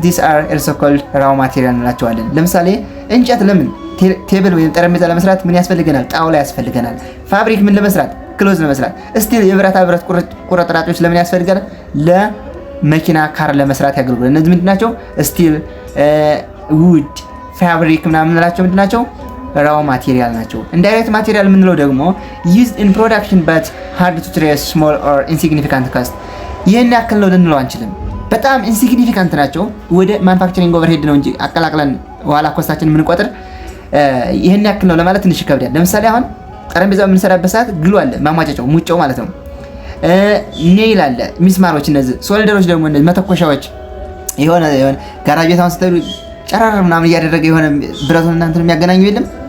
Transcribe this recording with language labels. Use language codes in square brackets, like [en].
[en] These are also called raw material [am] እንላቸዋለን። ለምሳሌ እንጨት ለምን ቴብል ወይም ጠረጴዛ ለመስራት ምን ያስፈልገናል? ጣውላ ያስፈልገናል። ፋብሪክ ምን ለመስራት? ክሎዝ ለመስራት። ስቲል የብረት ቁርጥራጮች ለምን ያስፈልጋል? ለመኪና ካር ለመስራት ያገለግላል። እነዚህ ምንድናቸው? ስቲል፣ ውድ፣ ፋብሪክ ምናምን እንላቸው ምንድናቸው? [en] raw material ናቸው። indirect material [am] የምንለው ደግሞ [en] used in production but hard to trace, small or insignificant cost. [am] ይሄን ያክል ነው ልንለው አንችልም። በጣም ኢንሲግኒፊካንት ናቸው። ወደ ማኑፋክቸሪንግ ኦቨርሄድ ነው እንጂ አቀላቅለን ኋላ ኮስታችን የምንቆጥር ይሄን ያክል ነው ለማለት ትንሽ ይከብዳል። ለምሳሌ አሁን ጠረጴዛው የምንሰራበት ሰዓት ግሉ አለ፣ ማሟጨጫው ሙጫው ማለት ነው። ኔይል አለ፣ ሚስማሮች፣ እነዚህ ሶልደሮች ደግሞ እነዚህ መተኮሻዎች፣ የሆነ ጋራጅ ቤት አሁን ስትሄዱ ጨራር ምናምን እያደረገ የሆነ ብረቱን እናንተን የሚያገናኙ የለም